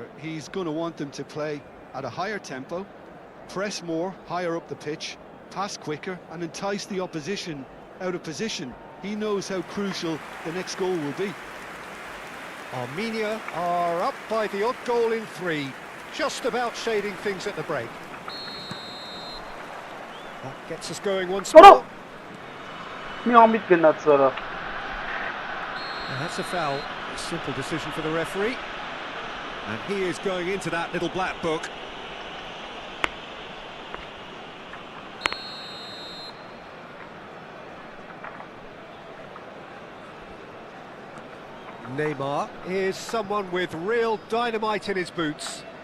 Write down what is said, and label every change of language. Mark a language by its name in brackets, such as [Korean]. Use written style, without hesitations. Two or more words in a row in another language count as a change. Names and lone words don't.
[English] He's going to want them to play at a higher tempo, press more, higher up the pitch, pass quicker, and entice the opposition out of position. He knows how crucial the next goal will be. Armenia are up by the odd goal in 3, just about shading things at the break. That gets us going once more. Մի ամիտ գնաց արա։ And that's a foul. A simple decision for the referee. And he is going into that little black book. Neymar is someone with real dynamite in his boots.